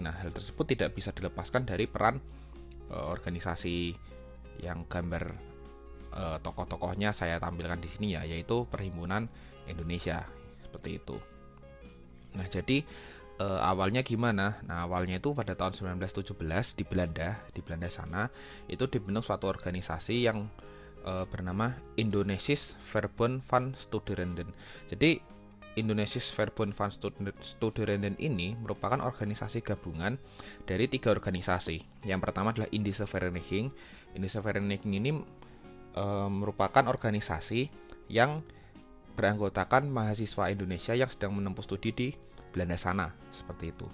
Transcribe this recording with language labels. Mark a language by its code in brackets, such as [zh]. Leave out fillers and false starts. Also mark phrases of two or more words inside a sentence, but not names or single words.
[id] Nah, hal tersebut tidak bisa dilepaskan dari peran organisasi yang gambar tokoh-tokohnya saya tampilkan di sini ya, yaitu Perhimpunan Indonesia seperti itu. Nah, jadi awalnya gimana? Nah, awalnya itu pada tahun 1917 di Belanda sana itu dibentuk suatu organisasi yang bernama Indonesisch Verbond van Studenten. Jadi Indonesisch Verbond van Studenten ini merupakan organisasi gabungan dari 3 organisasi. Yang pertama adalah Indische Vereniging. Indische Vereniging ini merupakan organisasi yang beranggotakan mahasiswa Indonesia yang sedang menempuh studi di Belanda sana, seperti itu.